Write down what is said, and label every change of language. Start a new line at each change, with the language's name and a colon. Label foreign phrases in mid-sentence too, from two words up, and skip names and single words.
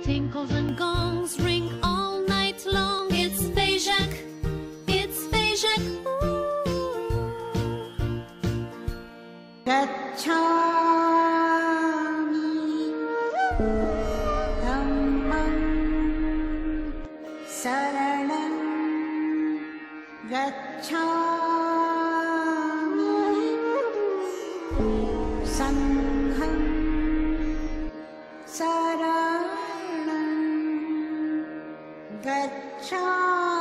English: Tinkles and gongs ring all night long. It's Wesak, it's Wesak.
Pali: Gacchami dhammam saranam gacchami sangham saranam gacchami.